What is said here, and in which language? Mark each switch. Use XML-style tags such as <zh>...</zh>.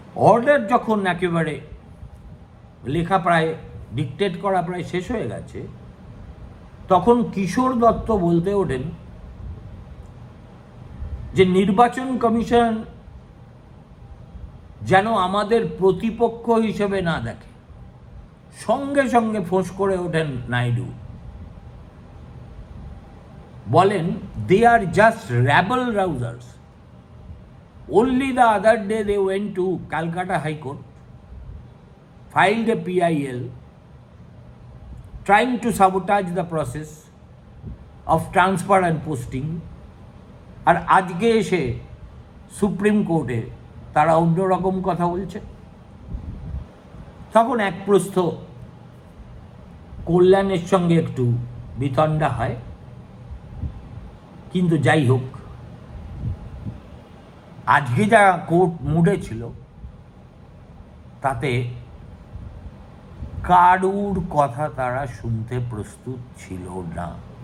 <bn>Order যখন একেবারে লেখা প্রায় ডিকটেট করা প্রায় শেষ হয়ে গেছে, তখন কিশোর দত্ত বলতে ওঠেন যে নির্বাচন কমিশন যেন আমাদের প্রতিপক্ষ হিসেবে না দেখে। সঙ্গে সঙ্গে ফোঁস করে ওঠেন নাইডু, বলেন,</bn> <en>They are just rabble rousers. Only the other day they went to Calcutta High Court, filed a PIL, trying to sabotage the process of transfer and posting.</en> <bn>আর আজকে এসে সুপ্রিম কোর্টে তারা অন্যরকম কথা বলছে। তখন এক প্রস্থ কল্যাণের সঙ্গে একটু বিতণ্ডা হয়। কিন্তু যাই হোক, আজকে যা কোর্ট মুডে ছিল তাতে কারুর কথা তারা শুনতে প্রস্তুত ছিল না।</bn>